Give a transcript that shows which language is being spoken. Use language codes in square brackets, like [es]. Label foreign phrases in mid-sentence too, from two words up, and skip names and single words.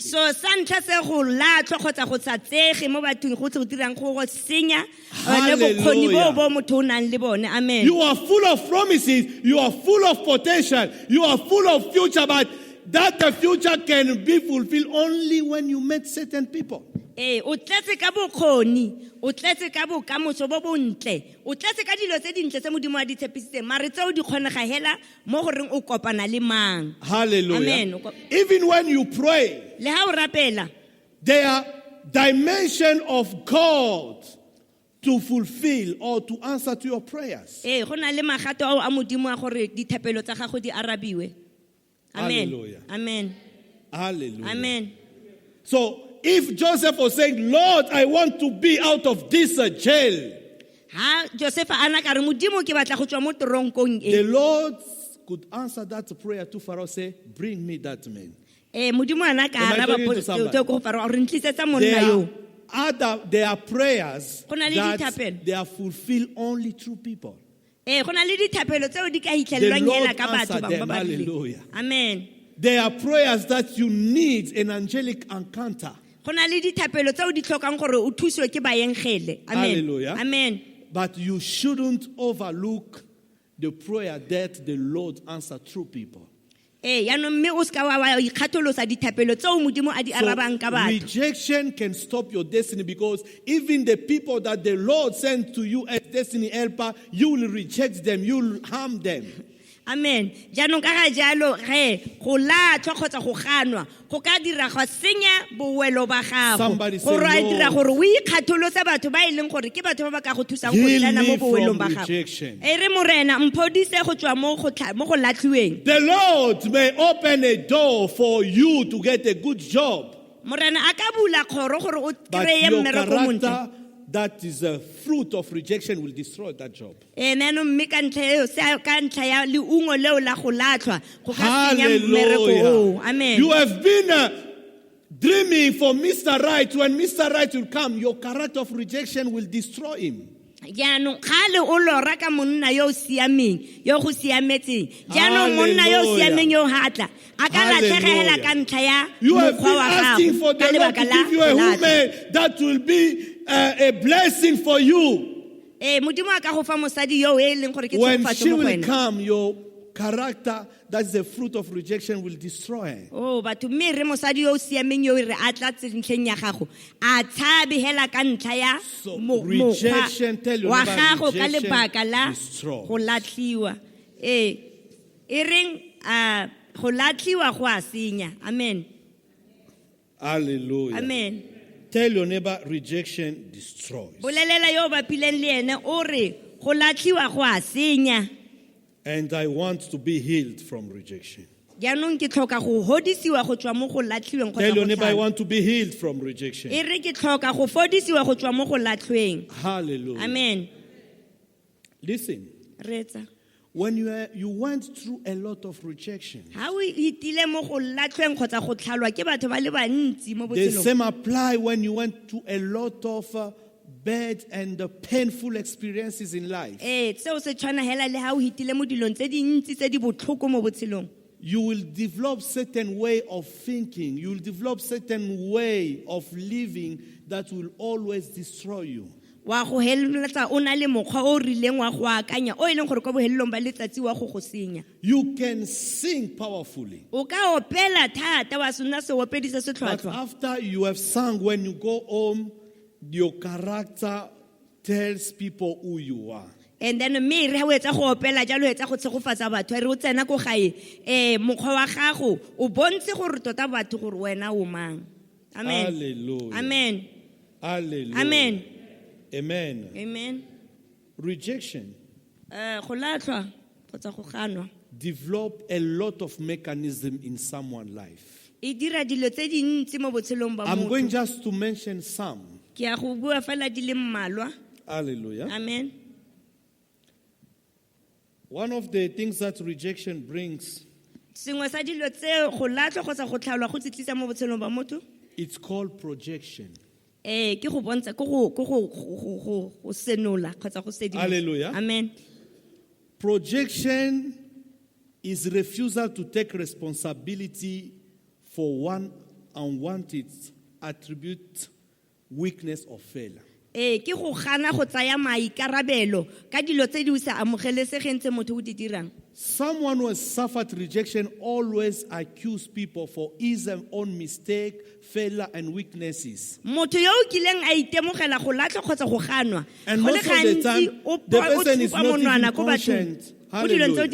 [tn] so sa ntlha se go latlhwa kgotsa go sa tsege mo bathong go tse go dirang go go senya le bokgoni Hallelujah. bo motho o nang le bone. Amen. [en] You are full of promises, you are full of potential, you are full of future, but that the future can be fulfilled only when you meet certain people. [tn] O tletse ka bokgoni, o tletse ka bokamoso bo bontle, o tletse ka dilo tse dintle tse modimo a di tshepisitseng, mare tseo di kgonega hela mo goreng o kopana le mang. Hallelujah. Amen. [en] Even when you pray, [tn] Le ha o rapela, [en] there are dimension of God to fulfill or to answer to your prayers. [tn] go na le magato ao a modimo a gore dithapelo tsa gago di arabiwe. Amen. Hallelujah. Amen. Hallelujah. Amen. [en] So if Joseph was saying, Lord, I want to be out of this jail, [tn] Ha Josefa ana ka re modimo ke batla go tswa mo toronkong [en] the [tn] e. [en] Lord could answer that prayer to Pharaoh, say, bring me that man. [tn] Modimo ana ka [en] Am I [tn] araba [en] talking to somebody? [tn] to go fara re ntlisetsa monna yo. [en] There are prayers [tn] Go na le [en] that [tn] dithapelo. [en] they are fulfilled only through people. [tn] Go na le dithapelo tseo di ka [en] The [tn] hitlhelelwang [en] Lord [tn] hela ka batho [en] answered [tn] ba [en] them. [tn] ba rileng. Hallelujah. Amen. [en] There are prayers that you need an angelic encounter. [tn] Go na le dithapelo tseo di tlhokang gore o thusiwe ke baengele. Amen. Hallelujah. Amen. [en] But you shouldn't overlook the prayer that the Lord answered through people. [tn] Yaanong mme o ska wa ikgatholosa dithapelo tseo modimo a di arabang ka [en] So [tn] batho. [en] rejection can stop your destiny, because even the people that the Lord sent to you as destiny helper, you will reject them, you will harm them. Amen. [tn] Jaanong ka ga jalo ge go latlhwa kgotsa go ganwa go ka dira go senya boelo ba gago. [en] Somebody say, [tn] Gore a dira [en] Lord, [tn] gore o ikgatholose batho ba e leng gore ke batho ba ba ka go thusang go [en] heal [tn] tlana mo [en] me [tn] boelong [en] from [tn] ba gago. [en] rejection. [tn] Re morena mphodise go tswa mo go latlhiweng. [en] The Lord may open a door for you to get a good job, [tn] Morena a ka bula kgoro gore o [en] but [tn] kreye [en] your [tn] mmereko montle. [en] character that is a fruit of rejection will destroy that job. [tn] Nano mme ka ntlha ya leungo leo la go latlhwa go ka senya mmereko Hallelujah. oo. Amen. [en] You have been dreaming for Mr. Right. When Mr. Right will come, your character of rejection will destroy him. [tn] Jaanong gale o lora ka monna yo o siameng yo go siametseng jaanong monna yo o siameng yo hatla a ka latlhegela ka ntlha ya [en] You have been [tn] mokgwa wa [en] asking [tn] gago [en] for [tn] ka [en] the Lord to [tn] lebaka la [en] give you a [tn] go latlha. [en] woman that will be a blessing for you. [tn] Modimo a ka go fa mosadi yo e leng gore ke [en] When [tn] tshofatso [en] she [tn] mo go [en] will [tn] wena. [en] come, your character that is the fruit of rejection will destroy her. [tn] Batho mme re mosadi yo o siameng yo re a tla ntlheng ya gago a tshabe hela ka ntlha ya [en] So, rejection, tell your [tn] wa [en] neighbor, [tn] gago ka [en] rejection [tn] lebaka la [en] destroys. [tn] go latlhiwa. E reng go latlhiwa go a senya. Amen. Hallelujah. Amen. [en] Tell your neighbor, rejection destroys. [tn] Bolelela yo bapileng le ene o re go latlhiwa go a senya. [en] And I want to be healed from rejection. [tn] jaanong ke tlhoka go hodisiwa go tswa mo go latlhiweng [en] Tell your [tn] kgotsa [en] neighbor, I [tn] go [en] want to be healed from rejection. [tn] e re ke tlhoka go fodisiwa go tswa mo go latlhweng. Hallelujah. Amen. [en] Listen, [tn] Retsa. [en] when you went through a lot of rejection, [tn] Ha o itile mo go latlhweng kgotsa go tlhalwa ke batho ba le bantsi mo [en] the [tn] botshelong. [en] same apply when you went through a lot of bad and painful experiences in life. [tn] Seo se tshwana hela le ha o hitile mo dilong tse dintsi tse di botlhoko mo botshelong. [en] You will develop certain way of thinking. You will develop certain way of living that will always destroy you. [tn] Wa go heleletsa o na le mokgwa o rileng wa go akanya o ileng gore kwa bohelelong ba letsatsi wa go go senya. [en] You can sing powerfully. [tn] O ka opela thata wa sona se opedisa se [en] But [tn] tlhwatlhwa. [en] after you have sung, when you go home, your character tells people who you are. [tn] And then me re ha o etsa go opela jalo etsa go tshegofatsa batho re o tsena go gae mokgwa wa gago o bontshe gore tota batho gore wena o mang. Amen. Hallelujah. Amen. Hallelujah. Amen. Amen. Amen. [en] Rejection [tn] Go latlhwa kgotsa go ganwa [en] develop a lot of mechanism in someone's life. [tn] e dira dilo tse dintsi mo botshelong ba [en] I'm going [tn] motho. [en] just to mention some. [tn] Ke a go bua fela di le mmalwa. Hallelujah. Amen. [en] One of the things that rejection brings, [tn] Sengwe sa dilo tse go latlhwa kgotsa go tlhalwa go tsitlisa mo botshelong ba motho. [en] it's called projection. [tn] Ke go bontsha go senola kgotsa go sedimosa. Hallelujah. Amen. [en] Projection is refusal to take responsibility for one unwanted attribute, weakness, or failure. [tn] Ke go gana go tsaya maikarabelo ka dilo tse di sa amogelesegeng tse motho o di dirang. [en] Someone who has suffered rejection always accuse people for his own mistake, failure, and weaknesses. [tn] Motho yo o kileng a itemogela go latlha kgotsa go ganwa. [en] And [tn] Go le [en] most of the [tn] gantsi [en] time, [tn] o [en] the person is [tn] thupa [en] not [tn] monwana [en] even [tn] ko bathong. [en] conscient. [tn] Mo dilong tse o